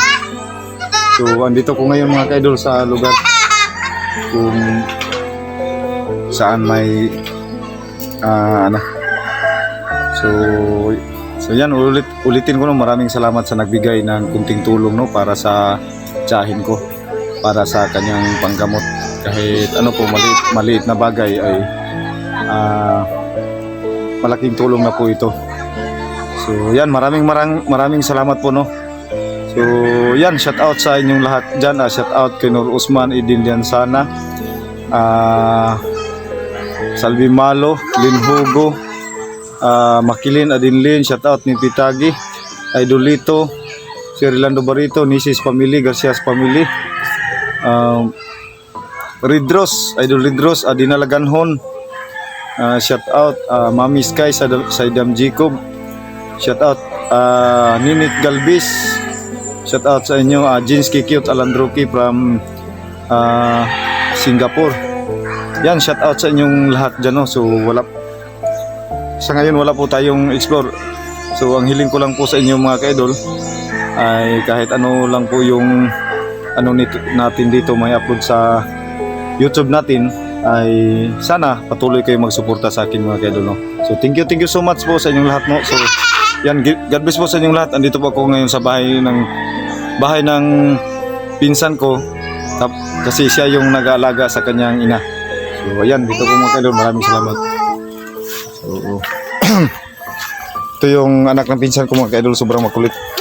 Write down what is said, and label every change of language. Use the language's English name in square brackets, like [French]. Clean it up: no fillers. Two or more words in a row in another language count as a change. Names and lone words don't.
[Filipino] So, andito ko ngayon mga ka-idol sa lugar kung saan may So yan, ulitin ko no, maraming salamat sa nagbigay ng kunting tulong no para sa tiyahin ko, para sa kanyang panggamot. Kahit po maliit na bagay ay malaking tulong na po ito. So yan, maraming salamat po no. So yan, [English] shout out [Filipino] sa inyong lahat diyan, [English] shout out [Filipino] kay Nur Usman, Idin Diansana, Salvi Malo, Lin Hugo, Makilin Adinlin, [English] shout out [Filipino] ni Pitagi, Idolito, si Orlando Barito, Nisis Family, Garcias Family, Ridros, Idol Ridros, Adina Laganhon, [English] shout out [Filipino] Mami Sky, Saidam Jacob, [English] shout out [Filipino] Ninit Galbis, [English] shout out [Filipino] sa inyo Jinsky Cute Alandroki from Singapore. Yan, [English] shout out [Filipino] sa inyong lahat dyan no. So sa ngayon wala po tayong explore. So ang hiling ko lang po sa inyo mga ka-idol ay kahit ano lang po yung natin dito may upload sa YouTube natin, ay sana patuloy kayo magsuporta sa akin mga ka-idol no. So [English] thank you so much [Filipino] po sa inyong lahat no. So yan, [English] God bless [Filipino] po sa inyong lahat. Andito po ako ngayon sa bahay ng pinsan ko kasi siya yung nag-aalaga sa kanyang ina. So ayan, dito po mga ka-idol, maraming salamat. So, ito yung anak ng pinsan ko mga ka-idol, sobrang makulit.